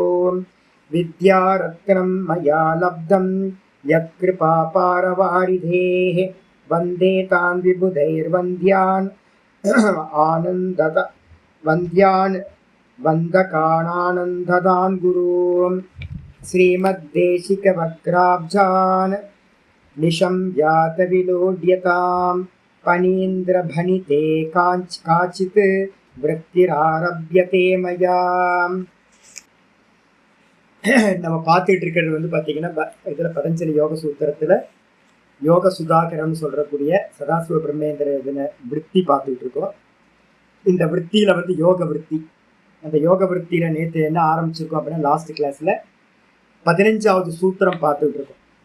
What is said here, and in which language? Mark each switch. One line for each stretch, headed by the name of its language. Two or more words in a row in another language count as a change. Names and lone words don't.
Sanskrit: विद्यारत्नं मया लब्धं यत्कृपापारवारिधेः वन्दे तान् विबुधैर्वन्द्यान् वन्दकानानन्ददान् गुरून्। श्रीमद्देशिकवक्त्राब्जान् निशम्यातविलोड्यतां पनीन्द्रभणिते काचित् वृत्तिरारभ्यते मया।
Tamil: நம்ம பார்த்துட்டு இருக்கிறது வந்து பார்த்தீங்கன்னா இதில் பதஞ்சலி யோக சூத்திரத்தில் யோக சுதாகரம்னு சொல்கிறக்கூடிய சதாசிவ பிரம்மேந்திர இதில் விற்பி பார்த்துட்டு இருக்கோம். இந்த விற்த்தியில் வந்து யோக விற்பி, அந்த யோக விற்த்தியில் நேற்று என்ன ஆரம்பிச்சிருக்கோம் அப்படின்னா லாஸ்ட் கிளாஸில் 15வது சூத்திரம் பார்த்துட்டு இருக்கோம்.